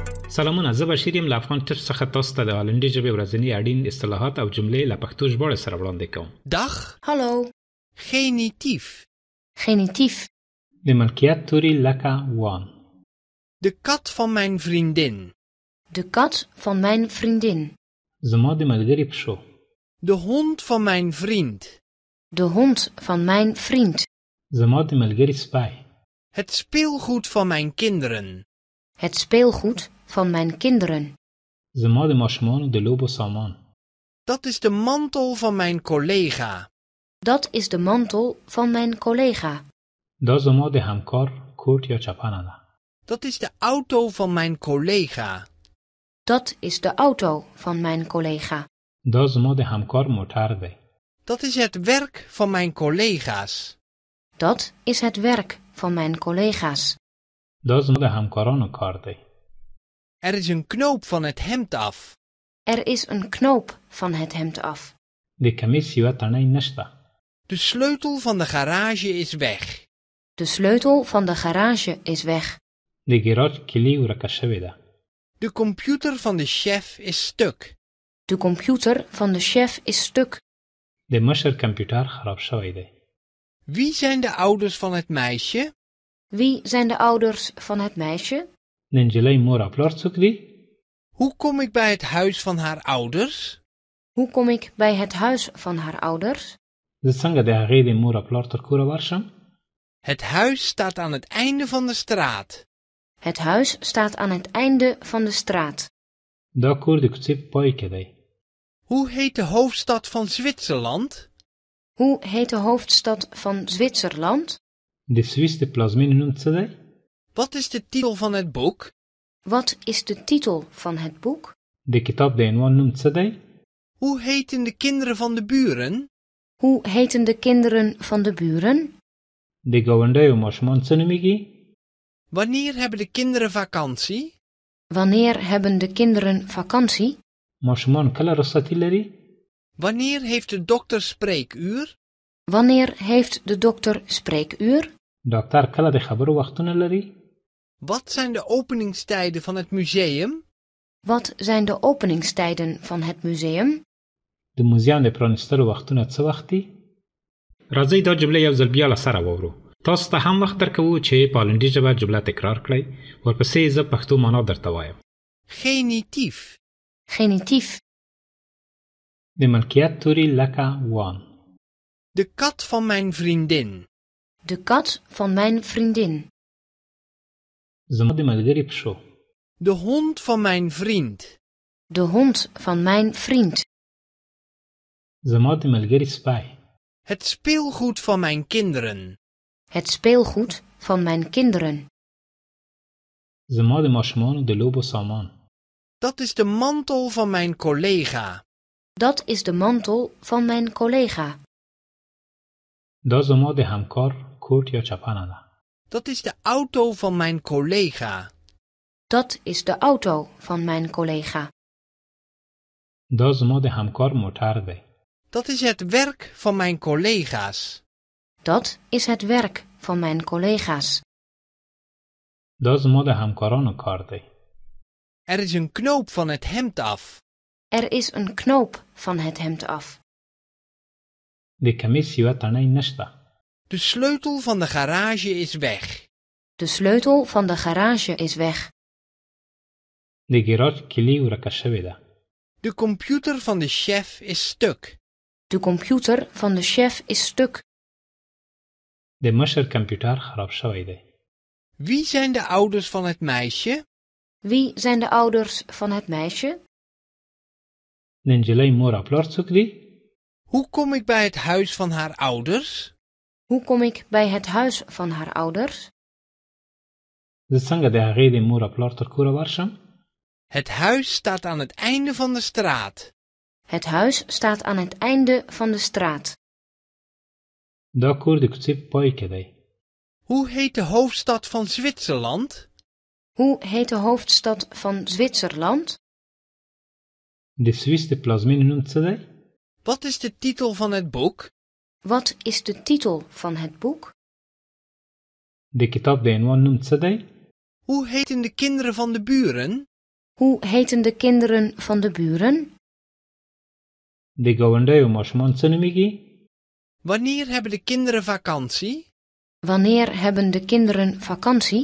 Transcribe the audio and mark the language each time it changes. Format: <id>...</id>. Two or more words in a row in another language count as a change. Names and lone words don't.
<ps>سلامونه، زه بشیر یم له افغان ټچ څخه تاسو ته د هالندي ژبې ورځني اړین اصطلاحات او جملې له پښتو ژباړې سره وړاندې کوم.</ps> <nl>Dag. Hallo. Genitief. Genitief.</nl> <ps>د ملکیت توري لکه وان.</ps> <nl>De kat van mijn vriendin. De kat van mijn vriendin.</nl> <ps>زما د ملګري پښو.</ps> <nl>De hond van mijn vriend. De hond van mijn vriend.</nl> <ps>زما د ملګري سپی.</ps> <nl>Het speelgoed van mijn kinderen. Het speelgoed van mijn kinderen.</nl> <ps>زما د ماشومانو د لوبو سامان.</ps> <nl>Dat is de mantel van mijn collega. Dat is de mantel van mijn collega.</nl> <ps>دا زما د همکار کوټ یا چپنه ده.</ps> <nl>Dat is de auto van mijn collega. Dat is de auto van mijn collega.</nl> <ps>دا زما د همکار موټر دی.</ps> <nl>Dat is het werk van mijn collega's. Dat is het werk van mijn collega's.</nl> <ps>دا زما د همکارانو کار دی.</ps> <nl>Er is een knoop van het hemd af. Er is een knoop van het hemd af.</nl> <ps>د کمیس یوه تڼۍ نشته.</ps> <nl>De sleutel van de garage is weg. De sleutel van de garage is weg.</nl> <ps>د ګراج کلي ورکه شوې ده.</ps> <nl>De computer van de chef is stuk. De computer van de chef is stuk.</nl> <ps>د مشر کمپیوټر خراب شوی دی.</ps> <nl>Wie zijn de ouders van het meisje? Wie zijn de ouders van het meisje?</nl> <ps>د نجلۍ مور او پلار څوک دي؟</ps> <nl>Hoe kom ik bij het huis van haar ouders? Hoe kom ik bij het huis van haar ouders?</nl> <ps>زه څنګه د هغې د مور او پلار تر کوره ورشم؟</ps> <nl>Het huis staat aan het einde van de straat. Het huis staat aan het einde van de straat.</nl> <ps>دا کور د کوڅې په پای کې دی.</ps> <nl>Hoe heet de hoofdstad van Zwitserland? Hoe heet de hoofdstad van Zwitserland?</nl> <ps>د سویس د پلازمینې نوم څه دی؟</ps> <nl>Wat is de titel van het boek? Wat is de titel van het boek?</nl> <ps>د کتاب د عنوان نوم څه دی؟</ps> <nl>Hoe heten de kinderen van de buren? Hoe heten de kinderen van de buren?</nl> <ps>د ګاونډیو ماشومان څه نومیږي؟</ps> <nl>Wanneer hebben de kinderen vakantie? Wanneer hebben de kinderen vakantie?</nl> <ps>ماشومان کله رخصتي لري؟</ps> <nl>Wanneer heeft de dokter spreekuur? Wanneer heeft de dokter spreekuur?</nl> <ps>ډاکټر کله د خبرو وختونه لري؟</ps> <nl>Wat zijn de openingstijden van het museum? Wat zijn de openingstijden van het museum?</nl> <ps>د موزیم د پرانیستلو وختونه څه وخت دي؟ راځئ دا جمله یو ځل بیا له سره واورو. تاسو ته هم وخت درکوو چې په هالندي ژبه جمله تکرار کړئ. ورپسې زه پښتو معنا درته وایم.</ps> <nl>Genitief. Genitief.</nl> <ps>د ملکیت توري لکه وان.</ps> <nl>De kat van mijn vriendin. De kat van mijn vriendin.</nl> <ps>زما د ملګري پښو.</ps> <nl>De hond van mijn vriend. De hond van mijn vriend.</nl> <ps>زما د ملګري سپی.</ps> <nl>Het speelgoed van mijn kinderen. Het speelgoed van mijn kinderen.</nl> <ps>زما د ماشومانو د لوبو سامان.</ps> <nl>Dat is de mantel van mijn collega. Dat is de mantel van mijn collega.</nl> <ps>دا زما د همکار کوټ یا چپنه ده.</ps> <nl>Dat is de auto van mijn collega. Dat is de auto van mijn collega.</nl> <ps>دا زما د همکار موټر دی.</ps> <nl>Dat is het werk van mijn collega's. Dat is het werk van mijn collega's.</nl> <ps>دا زما د همکارانو کار دی.</ps> <nl>Er is een knoop van het hemd af. Er is een knoop van het hemd af.</nl> <ps>د کمیس یوه تڼۍ نشته.</ps> <nl>De sleutel van de garage is weg. De sleutel van de garage is weg.</nl> <ps>د ګراج کلي ورکه شوې ده.</ps> <nl>De computer van de chef is stuk. De computer van de chef is stuk.</nl> <ps>د مشر کمپیوټر خراب شوی دی.</ps> <nl>Wie zijn de ouders van het meisje? Wie zijn de ouders van het meisje?</nl> <ps>د نجلۍ مور او پلار څوک دي؟</ps> <nl>Hoe kom ik bij het huis van haar ouders? Hoe kom ik bij het huis van haar ouders?</nl> <ps>زه څنګه د هغې د مور او پلار تر کوره ورشم؟</ps> <nl>Het huis staat aan het einde van de straat. Het huis staat aan het einde van de straat.</nl> <ps>دا کور د کوڅې په پای کې دی.</ps> <nl>Hoe heet de hoofdstad van Zwitserland? Hoe heet de hoofdstad van Zwitserland?</nl> <ps>د سویس د پلازمینې نوم څه دی؟</ps> <nl>Wat is de titel van het boek? Wat is de titel van het boek?</nl> <ps>د کتاب د عنوان نوم څه دی؟</ps> <nl>Hoe heten de kinderen van de buren? Hoe heten de kinderen van de buren?</nl> <ps>د ګاونډیو ماشومان څه نومیږي؟</ps> <nl>Wanneer hebben de kinderen vakantie? Wanneer hebben de kinderen vakantie?</nl>